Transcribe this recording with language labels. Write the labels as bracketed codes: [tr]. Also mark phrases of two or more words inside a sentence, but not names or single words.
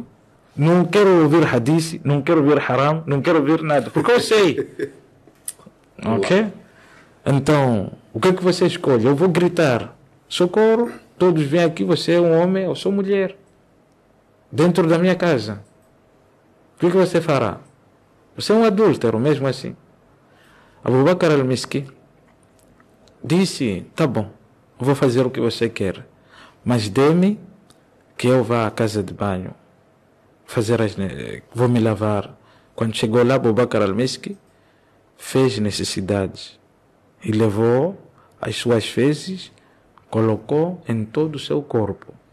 [pt] Não quero ouvir hadith, não quero ouvir haram, não quero ouvir nada, porque eu sei. Ok? Então, o que é que você escolhe? Eu vou gritar, socorro, todos vêm aqui, você é um homem, eu sou mulher. Dentro da minha casa. O que é que você fará? Você é um adúltero, mesmo assim. Abu Bakr al-Miski disse, tá bom, eu vou fazer o que você quer, mas dê-me que eu vá à casa de banho, vou me lavar. Quando chegou lá, Abu Bakr al-Miski fez necessidades e levou as suas fezes, colocou em todo o seu corpo.